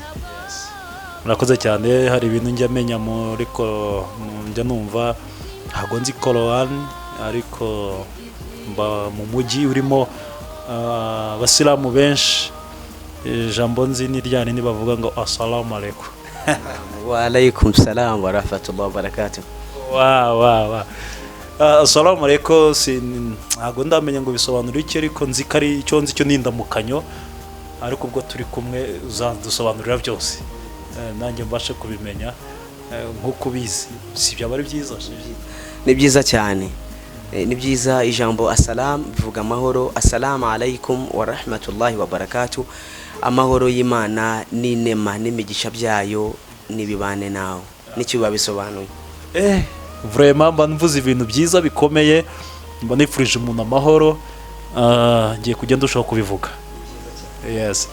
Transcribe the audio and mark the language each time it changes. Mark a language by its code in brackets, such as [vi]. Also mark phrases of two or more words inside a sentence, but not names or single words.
[rw] Murakoze cyane. Hari ibintu njya menya njya numva ntabwo nzi Quran, ariko mba mu mujyi urimo abasilamu benshi. Ijambo nzi ni ryane nibavuga ngo [ar] السلام عليكم. وعليكم السلام ورحمة الله وبركاته. والسلام عليكم. [rw] Ntabwo ndamenya ngo bisobanura iki, ariko nzi ko ari icyo nzi cyo nindamukanyo, ariko ubwo turi kumwe uzadusobanurira byose nanjye mbashe kubimenya nk'uko ubizi. Si byaba ari byiza? Ni byiza cyane. Ni byiza. Ijambo assalam bivuga amahoro. [ar] السلام عليكم ورحمة الله وبركاته. [rw] Amahoro y'Imana n'inema n'imigisha byayo nibibane nawe. Nicyo babisobanuye. Vraiment mba mvuze ibintu byiza bikomeye, mba nifurije umuntu amahoro. Ngiye kujya ndushaho kubivuga. Yes.